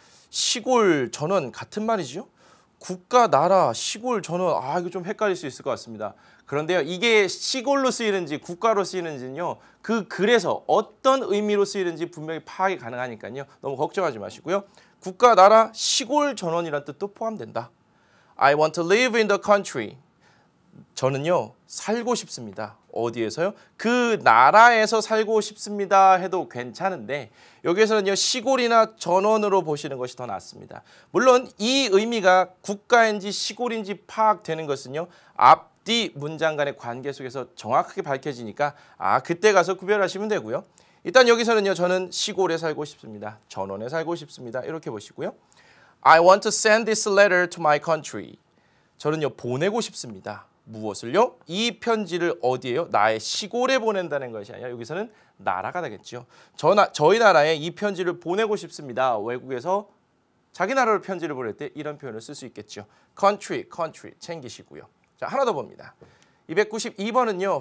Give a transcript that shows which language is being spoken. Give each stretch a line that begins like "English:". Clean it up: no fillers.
Korean: 시골, 전원 같은 말이죠. 국가, 나라, 시골, 전원 이거 좀 헷갈릴 수 있을 것 같습니다. 그런데요. 이게 시골로 쓰이는지 국가로 쓰이는지는요. 그 글에서 어떤 의미로 쓰이는지 분명히 파악이 가능하니까요. 너무 걱정하지 마시고요. 국가, 나라, 시골, 전원이라는 뜻도 포함된다.
English: I want to live in the country.
Korean: 저는요. 살고 싶습니다. 어디에서요? 그 나라에서 살고 싶습니다 해도 괜찮은데 여기에서는요. 시골이나 전원으로 보시는 것이 더 낫습니다. 물론 이 의미가 국가인지 시골인지 파악되는 것은요. 앞뒤 문장 간의 관계 속에서 정확하게 밝혀지니까 그때 가서 구별하시면 되고요. 일단 여기서는요. 저는 시골에 살고 싶습니다. 전원에 살고 싶습니다. 이렇게 보시고요.
English: I want to send this letter to my country.
Korean: 저는요. 보내고 싶습니다. 무엇을요? 이 편지를 어디에요? 나의 시골에 보낸다는 것이 아니라 여기서는 나라가 되겠죠. 저희 나라에 이 편지를 보내고 싶습니다. 외국에서 자기 나라로 편지를 보낼 때 이런 표현을 쓸 수 있겠죠. country 챙기시고요. 자, 하나 더 봅니다. 292번은요.